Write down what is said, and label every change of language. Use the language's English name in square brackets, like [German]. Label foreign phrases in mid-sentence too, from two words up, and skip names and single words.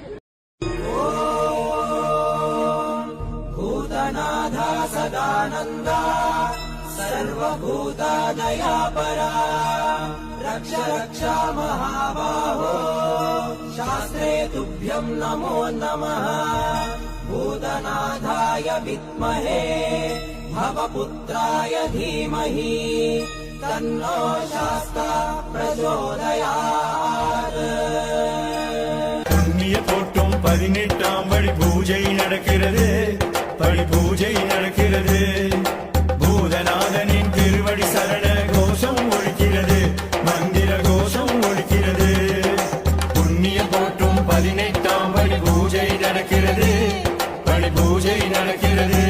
[Sanskrit] भूतनाथा सदानंदा सर्वभूतादयापरा रक्ष रक्षा महाबाहो शास्त्रे तुभ्यं नमो नमः। भूतनाथाय विद्महे भवपुत्राय धीमहि तन्नो शास्ता प्रचोदयात्। [Tamil] புண்ணிய போட்டும் 18ஆம் படி பூஜை நடக்கிறது, படி பூஜை நடக்கிறது. பூதநாதனின் திருவடி சரண கோஷம் ஒழிக்கிறது, மந்திர கோஷம் ஒழிக்கிறது. புண்ணிய போட்டும் 18ஆம் படி பூஜை நடக்கிறது, படி பூஜை நடக்கிறது.